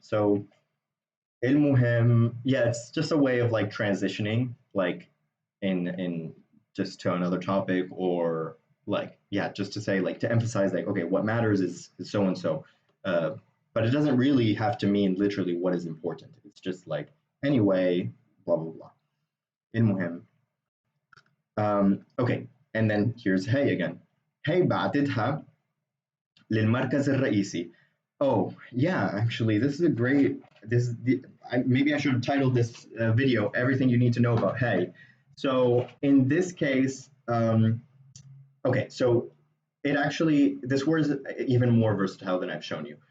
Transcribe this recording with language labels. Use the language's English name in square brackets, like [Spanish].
[English] So il-muhim, yeah, it's just a way of like transitioning, like in just to another topic, or like yeah, just to say like to emphasize like okay, what matters is so and so. But it doesn't really have to mean literally what is important. It's just like anyway, blah blah blah. [Arabic] المهم. [English] Okay, and then here's hey again. [Arabic] Hey بعتتها للمركز الرئيسي. [English] Oh yeah, actually, this is a great. This is maybe I should have titled this video "Everything You Need to Know About Hey." So in this case, okay, so it actually this word is even more versatile than I've shown you.